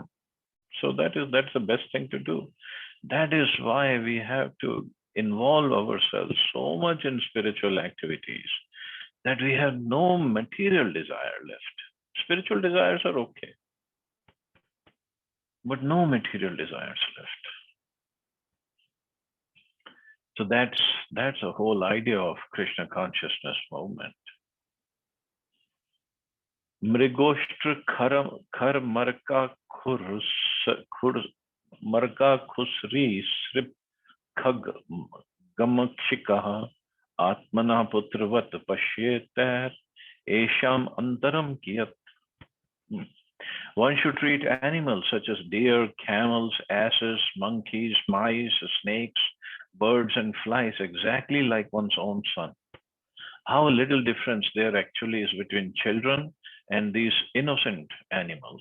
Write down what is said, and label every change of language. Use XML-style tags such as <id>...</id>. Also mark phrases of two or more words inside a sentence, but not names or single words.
<en>So that's the best thing to do. That is why we have to involve ourselves so much in spiritual activities that we have no material desire left. Spiritual desires are okay, but no material desires left. So that's a whole idea of Krishna consciousness movement.</en> <sa>मृगोष्ट्र खर मर्क मर्क खुस्रि स्रिप् खग गमक्षिकाः आत्मन पुत्रवत् पश्येतर् एषाम् अन्तरम् कियत्.</sa> <en>One should treat animals such as deer, camels, asses, monkeys, mice, snakes, birds, and flies exactly like one's own son. How little difference there actually is between children and these innocent animals.</en>